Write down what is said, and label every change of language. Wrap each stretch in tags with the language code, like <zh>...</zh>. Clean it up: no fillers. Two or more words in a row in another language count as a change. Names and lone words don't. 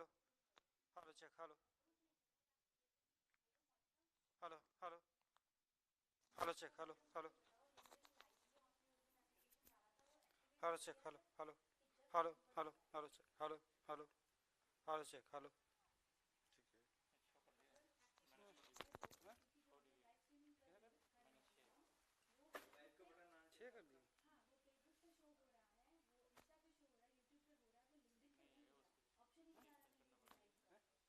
<en>Hello, check. Hello. Hello. Hello. Hello, check. Hello. Hello. Hello, check. Hello. Hello. Hello. Hello. Hello, check. Hello. Hello. Hello, check. Hello.</en> <hi>छः कर दिए। हाँ वो फेसबुक पे शो हो रहा है, वो इंस्टा पे शो हो रहा है, यूट्यूब पे हो रहा है, वो लिंक्डइन पे क्यों नहीं हो रहा? ऑप्शन ही नहीं आ रहा लिंक्डइन पे लाइव का।</hi>